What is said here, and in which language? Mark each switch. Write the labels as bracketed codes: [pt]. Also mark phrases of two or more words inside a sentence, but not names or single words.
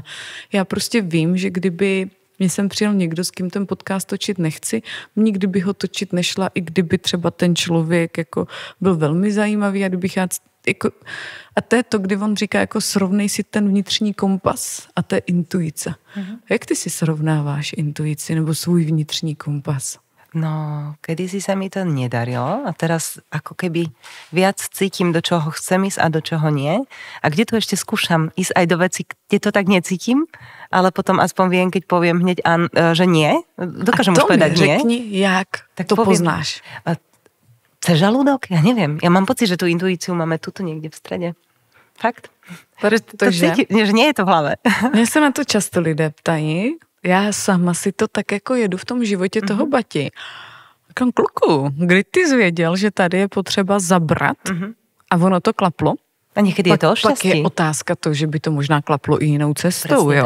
[cs] Já prostě vím, že kdyby mě sem přijel někdo, s kým ten podcast točit nechci, nikdy by ho točit nešla, i kdyby třeba ten člověk jako byl velmi zajímavý a kdybych já jako, a to je to, kdy on říká, jako srovnej si ten vnitřní kompas a to je intuice. Jak ty si srovnáváš intuici nebo svůj vnitřní kompas? No, [sk] kedysi sa mi to nedarilo a teraz ako keby viac cítim, do čoho chcem ísť a do čoho nie. A kde to ešte skúšam ísť aj do veci, kde to tak necítim, ale potom aspoň viem, keď poviem hneď, že nie. Dokážem už povedať nie. [cs] Řekni, jak tak to poznáš. [sk] Cez žalúdok? Ja neviem. Ja mám pocit, že tú intuíciu máme tuto niekde v strede. Fakt. To cítím, že nie je to v hlave. [cs] Mně se na to často lidé ptají. Já sama si to tak jako jedu v tom životě toho Bati. Říkám, kluku, kdy ty zvěděl, že tady je potřeba zabrat a ono to klaplo? A někdy je to o šťastí. Pak je otázka to, že by to možná klaplo i jinou cestou, presne jo.